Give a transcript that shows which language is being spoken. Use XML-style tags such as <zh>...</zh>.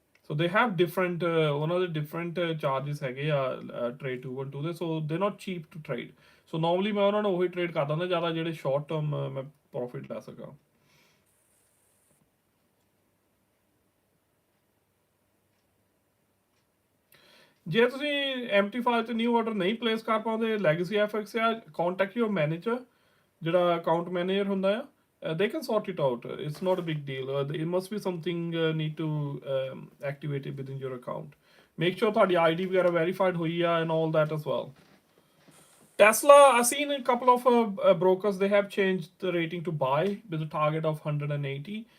<en>So they have different ਉਹਨਾਂ ਦੇ different charges</en> <pa>ਹੈਗੇ ਆ</pa> <en>trade 212 ਦੇ, so they're not cheap to trade.</en> <pa>So normally ਮੈਂ ਉਹਨਾਂ ਨੂੰ ਉਹੀ trade ਕਰਦਾ ਹੁੰਦਾ ਜ਼ਿਆਦਾ ਜਿਹੜੇ short term ਮੈਂ profit ਲੈ ਸਕਾਂ. ਜੇ ਤੁਸੀਂ MT5 ਤੇ ਨਿਊ ਆਰਡਰ ਨਹੀਂ ਪਲੇਸ ਕਰ ਪਾਉਂਦੇ, ਲੈਗੇਸੀ FX ਆ,</pa> <en>contact your manager,</en> <pa>ਜਿਹੜਾ ਅਕਾਊਂਟ ਮੈਨੇਜਰ ਹੁੰਦਾ ਆ,</pa> <en>they can sort it out. It's not a big deal. It must be something need to activate it within your account. Make sure</en> <pa>ਤੁਹਾਡੀ ID ਵਗੈਰਾ verified ਹੋਈ ਆ</pa> <en>and all that as well. Tesla, I've seen a couple of brokers, they have changed the rating to buy with a target of 180.</en>